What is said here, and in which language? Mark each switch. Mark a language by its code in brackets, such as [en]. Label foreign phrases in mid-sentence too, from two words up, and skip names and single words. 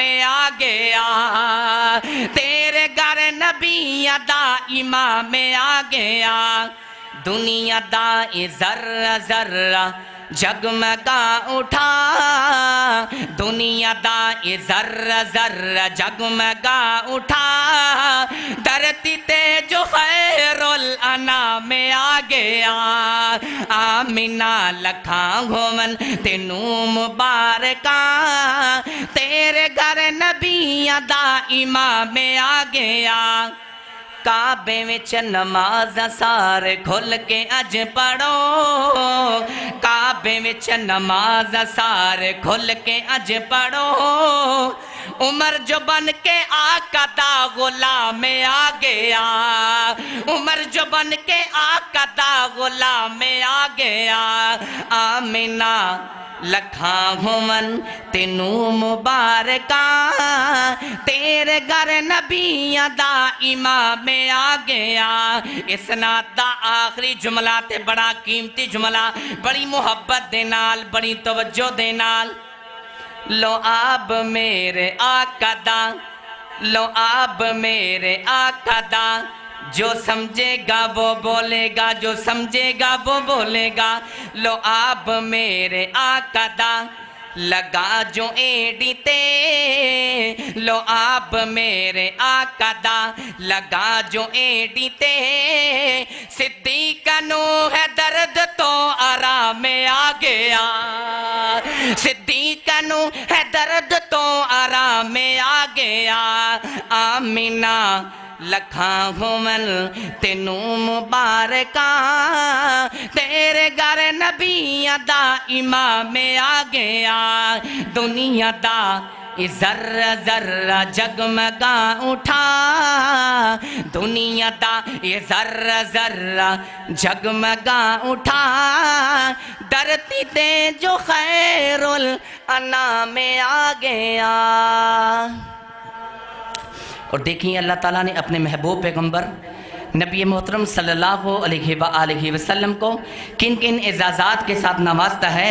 [pa] آ گیا تیرے گھر نبیاں دا امام آ گیا دنیا دا ذرہ ذرہ جگمگا اٹھا دنیا دا ذرہ ذرہ جگمگا اٹھا دھرتی تے جو خیر الانام آ گیا آمینہ لکھاں ہومن تینوں مبارکاں تیرے گھر نبیاں دا امام آ گیا کعبے وچ نماز سارے کھل کے اج پڑھو کعبے وچ نماز سارے کھل کے اج پڑھو عمر جو بن کے آقا دا غلام آ گیا عمر جو بن کے آقا دا غلام آ گیا آمینہ لکھاں ہومن تینوں مبارکاں تیرے گھر نبیاں دا امام آ گیا اس نعت دا آخری جملہ تے بڑا قیمتی جملہ بڑی محبت دے نال بڑی توجہ دے نال لو آب میرے آقا دا لو آب میرے آقا دا [ur] جو سمجھے گا وہ بولے گا جو سمجھے گا وہ بولے گا [pa] لو آب میرے آقا دا لگا جو ایڈی تے لو آب میرے آقا دا لگا جو ایڈی تے صدیق نو ہے درد تو آرام آ گیا صدیق نو ہے درد تو آرام آ گیا آمینہ لکھاں ہومن تینوں مبارکاں تیرے گھر نبیاں دا امام آ گیا دنیا دا ذرہ ذرہ جگمگا اٹھا دنیا دا ذرہ ذرہ جگمگا اٹھا دھرتی تے جو خیر الانام آ گیا [ur] اور دیکھیں اللہ تعالیٰ نے اپنے محبوب پیغمبر نبی محترم [ar] صلی اللہ علیہ وآلہ وسلم [ur] کو کن کن اعزازات کے ساتھ نوازتا ہے.